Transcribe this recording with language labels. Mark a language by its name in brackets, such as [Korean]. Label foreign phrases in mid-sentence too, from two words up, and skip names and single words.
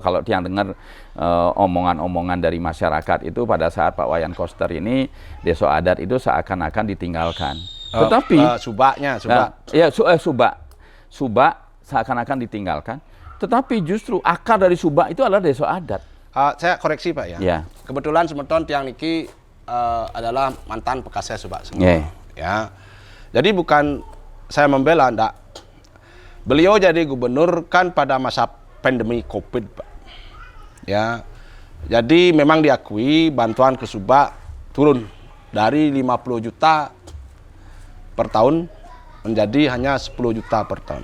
[Indonesian] Kalau yang dengar omongan-omongan dari masyarakat itu pada saat Pak Wayan Koster ini, desa adat itu seakan-akan ditinggalkan. Tetapi Subak seakan-akan ditinggalkan. Tetapi justru akar dari Subak itu adalah desa adat. Saya koreksi Pak ya. Ya. Kebetulan [Balinese] semeton tiang niki [Indonesian] adalah mantan Pekasnya Subak semua. Yeah. Ya. Jadi bukan saya membela, enggak. Beliau jadi gubernur kan pada masa pandemi Covid, Pak. Ya. Jadi memang diakui bantuan ke Subak turun dari 50 juta per tahun menjadi hanya 10 juta per tahun.